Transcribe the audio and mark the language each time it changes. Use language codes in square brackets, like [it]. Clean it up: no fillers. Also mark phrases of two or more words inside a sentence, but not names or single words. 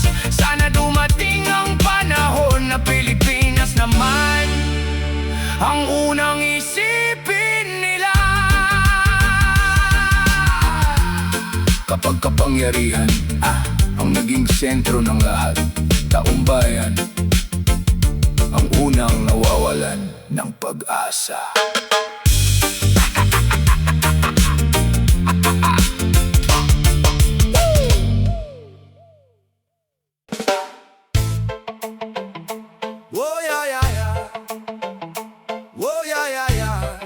[tl] Sana dumating ang panahon na Pilipinas naman ang unang isipin nila. Kapag kapangyarihan ang naging sentro ng lahat, taong bayan ang unang nawawalan ng pag-asa. [en] Oh yeah yeah yeah. Oh yeah yeah yeah.